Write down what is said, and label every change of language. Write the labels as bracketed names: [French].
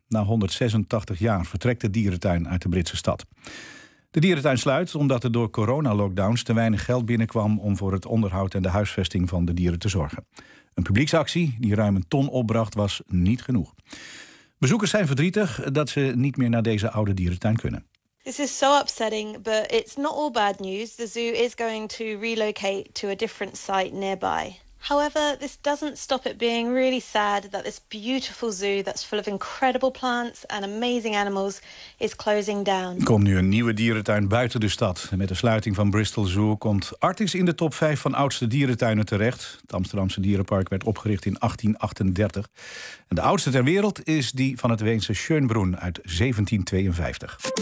[Dutch] Na 186 jaar vertrekt de dierentuin uit de Britse stad. De dierentuin sluit omdat er door coronalockdowns te weinig geld binnenkwam om voor het onderhoud en de huisvesting van de dieren te zorgen. Een publieksactie die ruim een ton opbracht was niet genoeg. Bezoekers zijn verdrietig dat ze niet meer naar deze oude dierentuin kunnen. [English] This is so upsetting, but it's not all bad news. The zoo is going to relocate to a different site nearby. However, this doesn't stop it being really sad that this beautiful zoo that's full of incredible plants and amazing animals is closing down. [Dutch] Er komt nu een nieuwe dierentuin buiten de stad. Met de sluiting van Bristol Zoo komt Artis in de top 5 van oudste dierentuinen terecht. Het Amsterdamse dierenpark werd opgericht in 1838. En de oudste ter wereld is die van het Weense Schönbrunn uit 1752.